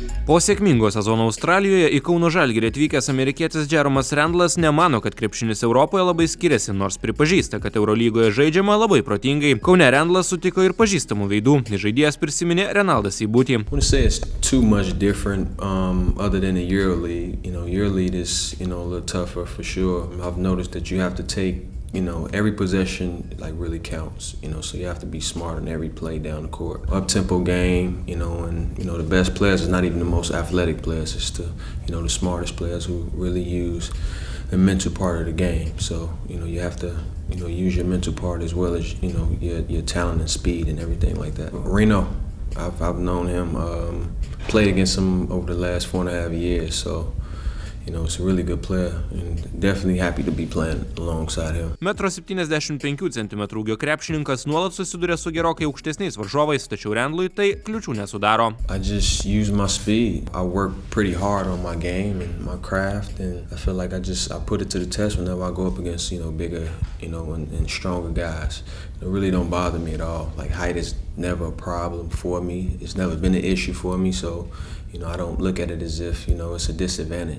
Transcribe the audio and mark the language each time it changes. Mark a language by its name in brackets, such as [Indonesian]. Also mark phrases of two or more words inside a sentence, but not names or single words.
[Lithuanian] Po sėkmingo sezono Australijoje į Kauno Žalgirį atvykęs amerikietis Jeromas Randlas nemano, kad krepšinis Europoje labai skiriasi, nors pripažįsta, kad Eurolygoje žaidžiama labai protingai. Kaune Randlas sutiko ir pažįstamų veidų. Žaidėjas prisiminė Renaldą Seibutį. [English] Every possession really counts, so you have to be smart on every play down the court. Up-tempo game, and the best players is not even the most athletic players, it's the smartest players who really use the mental part of the game. So, you have to, use your mental part as well as, your talent and speed and everything like that. Reno, I've known him, played against him over the last 4.5 years, so it's a really good player and definitely happy to be playing alongside him. [Lithuanian] 1,75 cm ūgio krepšininkas nuolat susiduria su gerokai aukštesniais varžovais, tačiau Randlui tai kliūčių nesudaro. [English] I just use my speed. I work pretty hard on my game and my craft, and I feel like I put it to the test whenever I go up against, bigger, and stronger guys. It really don't bother me at all. Like, height is never a problem for me. It's never been an issue for me, so I don't look at it as if, it's a disadvantage.